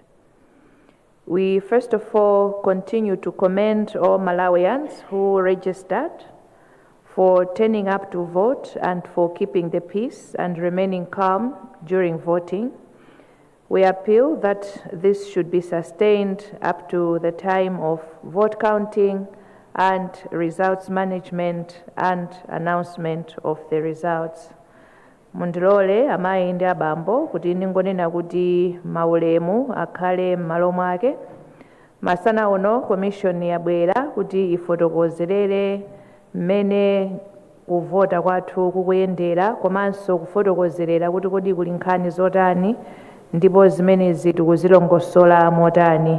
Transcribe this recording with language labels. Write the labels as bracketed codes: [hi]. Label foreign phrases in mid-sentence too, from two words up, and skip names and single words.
[en] We first of all continue to commend all Malawians who registered for turning up to vote and for keeping the peace and remaining calm during voting. We appeal that this should be sustained up to the time of vote counting and results management and announcement of the results. [ny] Mundilole amayi ndi abambo kuti ningonena kuti maulemu akhale m'malo mwake. Masana uno Commission yabwera kuti ifotokozerere mmene kuvota kwathu kukuyendera, komanso kufotokozerera kuti kodi kuli nkhani zotani ndipo zimenezi tikuzilongosola motani.